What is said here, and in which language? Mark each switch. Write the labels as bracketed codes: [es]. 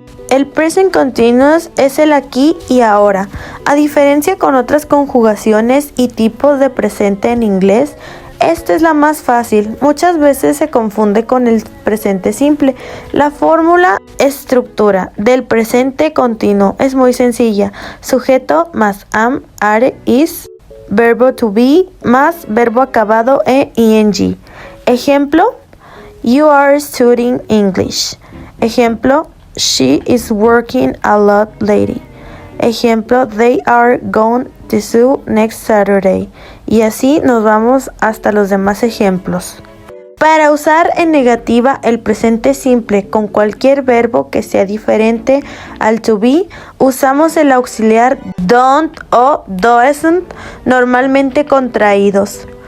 [es] El present continuous es el aquí y ahora. A diferencia con otras conjugaciones y tipos de presente en inglés, esta es la más fácil. Muchas veces se confunde con el presente simple. La fórmula estructura del presente continuo es muy sencilla. Sujeto más am, are, is, verbo to be más verbo acabado e ing. Ejemplo, [en] you are studying English. [es] Ejemplo, [en] she is working a lot lately. [es] Ejemplo, [en] they are going to zoo next Saturday. [es] Y así nos vamos hasta los demás ejemplos. Para usar en negativa el presente simple con cualquier verbo que sea diferente al to be, usamos el auxiliar don't o doesn't, normalmente contraídos.